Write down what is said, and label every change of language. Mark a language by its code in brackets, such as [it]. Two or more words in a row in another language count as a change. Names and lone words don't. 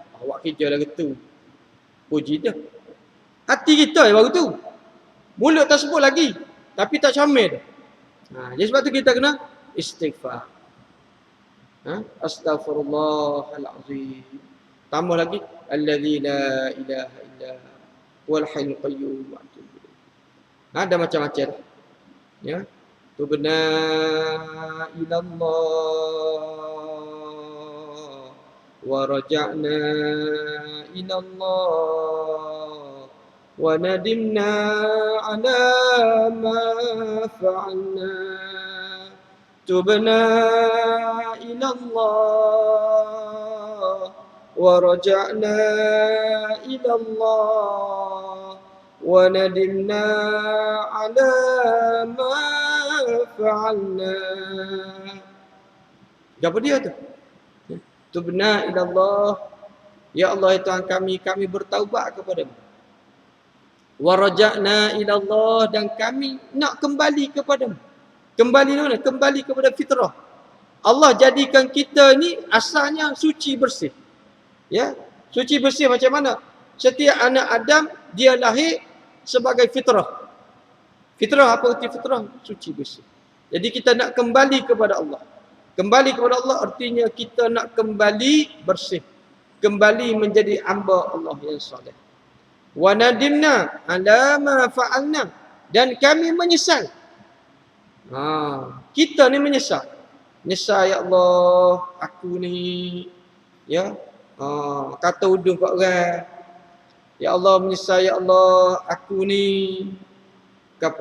[ms] Awak kerja lagi tu. Puji dia. Hati kita baru tu. Mulut tak sebut lagi. Tapi tak comel dah. Jadi sebab tu kita kena istighfar. Astaghfirullahalazim. Tambah lagi. [ar] الذي لا إله إلا هو الحي القيوم وأتوب إليه. [ms] Ada macam-macam. Ya. [ar] تبنا إلى الله ورجعنا إلى الله وندمنا على ما فعلنا. تبنا إلى الله ورجعنا إلى الله وندمنا على ما فعلنا. [ms] Apa dia tu? [ar] تبنا إلى الله. [ms] Ya Allah Tuhan kami bertaubat kepada-Mu. [ar] ورجعنا إلى الله, [ms] dan kami nak kembali kepada-Mu. Kembali mana? Kembali kepada fitrah. Allah jadikan kita ni asalnya suci bersih. Ya, suci bersih macam mana? Setiap anak Adam dia lahir sebagai fitrah. Fitrah apa arti fitrah? Suci bersih. Jadi kita nak kembali kepada Allah. Kembali kepada Allah artinya kita nak kembali bersih. Kembali menjadi hamba Allah yang soleh. [ar] وندمنا على ما فعلنا, [ms] dan kami menyesal. Kita ni menyesal. Menyesal, ya Allah, aku ni ya kata uduh kat orang. Ya Allah, menyesal, ya Allah, aku ni apa?